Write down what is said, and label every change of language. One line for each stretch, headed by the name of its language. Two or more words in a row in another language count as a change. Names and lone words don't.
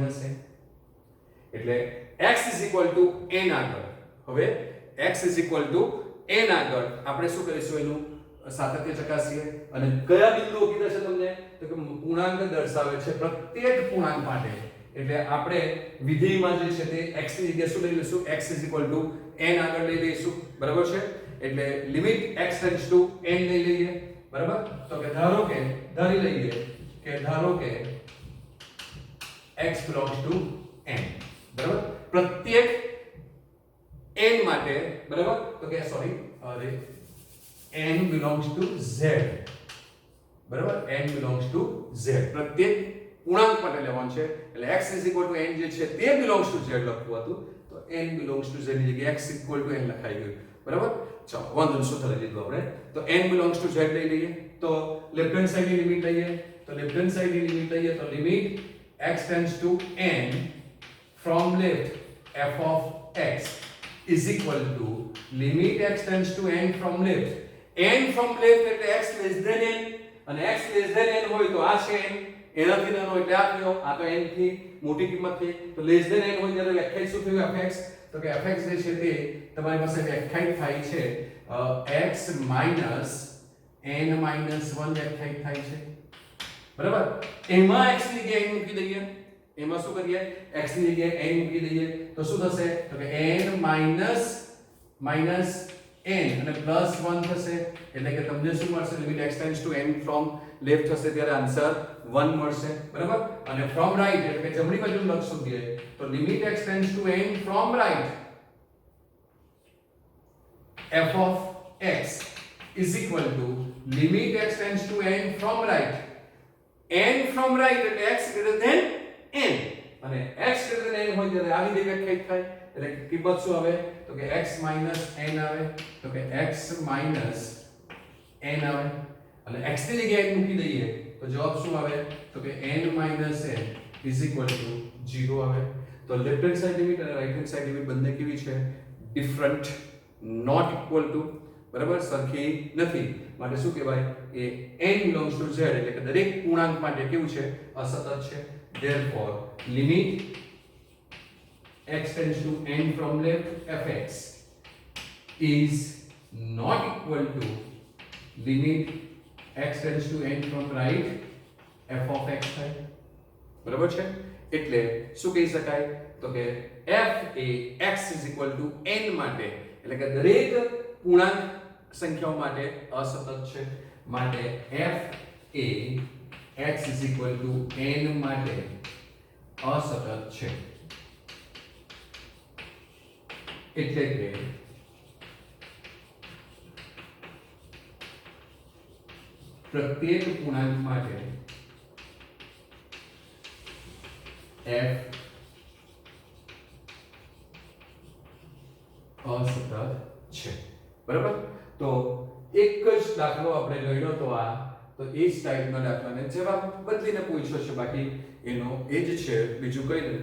Gujarati: એટલે x n આગળ હવે x n આગળ આપણે શું કરીશું એનું સાતત્ય ચકાસીએ અને કયા બિંદુઓ કીધા છે તમને તો કે પૂર્ણાંક દર્શાવે છે પ્રત્યેક પૂર્ણાંક માટે. એટલે આપણે વિધેયમાં જે છે તે x ની જગ્યાએ શું લઈ લઈશું x n આગળ લઈ લઈશું. બરાબર છે. એટલે
English: limit x tends to n
Gujarati: લઈ લઈએ. બરાબર. તો કે ધારી લઈએ કે
English: x belongs to n.
Gujarati: બરાબર. પ્રત્યેક n માટે બરાબર તો કે
English: n belongs to z.
Gujarati: બરાબર.
English: n belongs to z
Gujarati: પ્રત્યેક પૂર્ણાંક માટે લેવાનું છે. એટલે x n જે છે તે
English: belongs to z
Gujarati: લખવું હતું તો
English: n belongs to z
Gujarati: ની જગ્યાએ x n લખાઈ ગયું. બરાબર. ચાલો વાંધો શું થઈ લીધું આપણે તો
English: n belongs to z
Gujarati: લઈ લઈએ. તો
English: left hand side
Gujarati: ની લિમિટ લઈએ તો
English: left hand side
Gujarati: ની લિમિટ લઈએ તો
English: લિમિટ x tends to n from left f of x is equal to limit x tends to n from left. n from left
Gujarati: એટલે
English: x less than n
Gujarati: અને
English: x less than n
Gujarati: હોય તો આ છે n, એનાથી નાનો એટલે આ થયો, આ તો n થી મોટી કિંમત થઈ તો
English: less than n
Gujarati: હોય ત્યારે વ્યાખ્યાયિત શું થયું fx તો કે fx જે છે તે તમારી પાસે વ્યાખ્યાયિત થાય છે
English: x minus n minus 1
Gujarati: વ્યાખ્યાયિત થાય છે બરાબર એમાં x ની જગ્યાએ n મૂકી દઈએ એમાં શું કરીએ x ની જગ્યાએ n મૂકી દઈએ તો શું થશે તો કે
English: n minus
Gujarati: n અને પ્લસ 1 થશે એટલે કે તમને શું મળશે
English: limit x tends to n from left
Gujarati: થશે ત્યારે આન્સર 1 મળશે બરાબર અને
English: from right
Gujarati: એટલે કે જમણી બાજુ લખશું દે તો
English: limit x tends to n from right f of x is equal to limit x tends to n from right n from right એટલે x greater than n અને x greater than n
Gujarati: હોય ત્યારે આવી રીતે વ્યાખ્યાયિત થાય એટલે કિંમત શું આવે તો કે
English: x minus n
Gujarati: આવે તો કે
English: x minus n
Gujarati: આવે અને x ની જગ્યાએ મૂકી દઈએ તો જવાબ શું આવે તો કે
English: n minus n is equal to 0
Gujarati: આવે તો
English: left hand side limit
Gujarati: અને
English: right hand side limit
Gujarati: બંને કેવી છે
English: different not equal to
Gujarati: બરાબર સરખી નથી માટે શું કહેવાય એ
English: n belongs to z
Gujarati: એટલે કે દરેક પૂર્ણાંક માટે કેવું છે અસતત છે
English: therefore limit x tends to n from left fx is not equal to limit x tends to n from right f of x
Gujarati: થાય બરાબર છે એટલે શું કહી શકાય તો કે f એ
English: x is equal to n
Gujarati: માટે એટલે કે દરેક પૂર્ણાંક સંખ્યાઓ માટે અસતત છે માટે f એ
English: x is equal to n
Gujarati: માટે અસતત છે એટલે કે પ્રત્યેક પૂર્ણાંક માટે f અસતત છે બરાબર તો એક જ દાખલો આપણે ગણ્યો તો આ તો એ જ ટાઈપનો દાખલાને જવાબ બદલીને પૂછ્યો છે બાકી એનો એ જ છે બીજું કંઈ નથી